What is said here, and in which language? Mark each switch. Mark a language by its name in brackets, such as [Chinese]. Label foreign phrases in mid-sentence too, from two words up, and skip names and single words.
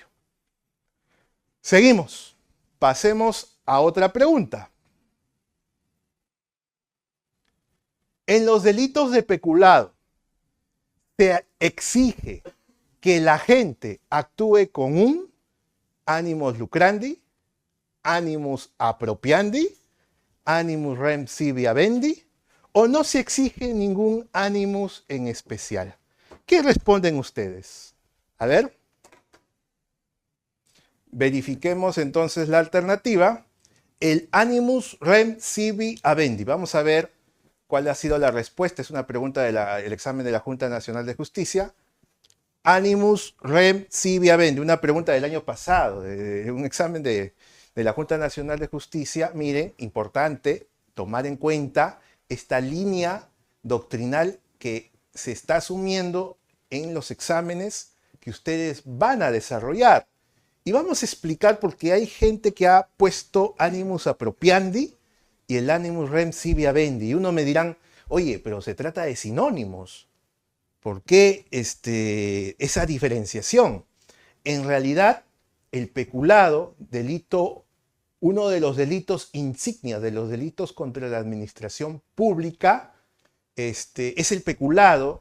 [Spanish] Seguimos. Pasemos a otra pregunta. En los delitos de peculado, se exige que el agente actúe con un [Latin] animus lucrandi, animus appropiandi, animus rem sibi habendi, [Spanish] o no se exige ningún animus en especial. ¿Qué responden ustedes? A ver. Verifiquemos entonces la alternativa. [Latin] El animus rem sibi habendi. [Spanish] Vamos a ver cuál ha sido la respuesta. Es una pregunta del examen de la Junta Nacional de Justicia. [Latin] Animus rem sibi habendi. [Spanish] Una pregunta del año pasado, de un examen de la Junta Nacional de Justicia. Miren, importante tomar en cuenta esta línea doctrinal que se está asumiendo en los exámenes que ustedes van a desarrollar. Y vamos a explicar por qué hay gente que ha puesto [Latin] animus appropiandi [Spanish] y el [Latin] animus rem sibi habendi. [Spanish] Y uno me dirán, oye, pero se trata de sinónimos. ¿Por qué esa diferenciación? En realidad, el peculado, delito, uno de los delitos insignia, de los delitos contra la administración pública, es el peculado.